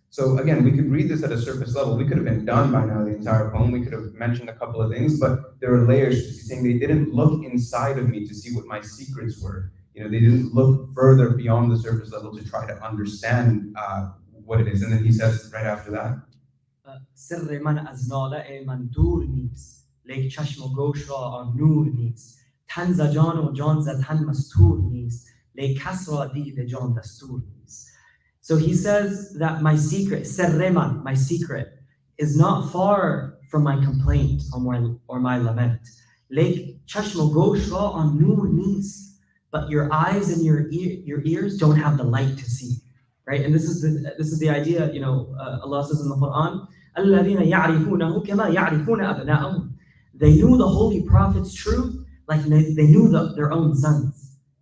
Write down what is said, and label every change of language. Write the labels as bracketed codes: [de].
[en] So again, we could read this at a surface level. We could have been done by now, the entire poem. We could have mentioned a couple of things, but there are layers. He's saying they didn't look inside of me to see what my secrets were. You know, they didn't look further beyond the surface level to try to understand what it is. And then he says right after that, [fa] سر من از ناله من دور نیست لیک چشم و گوش را آن نور نیست تن ز جان و جان ز تن مستور نیست لیک کس را دید جان دستور نیست. [en] So he says that my secret, [fa] سر من, [en] my secret, is not far from my complaint or my lament. [fa] لیک چشم و گوش را آن نور نیست. [en] But your eyes and your ears don't have the light to see. Right? And this is the idea, you know, Allah says in the Quran, [ar] الَّذِينَ يَعْرِفُونَهُ كَمَا يَعْرِفُونَ أَبْنَاءَهُم. [en] They knew the Holy Prophet's truth like they knew their own sons.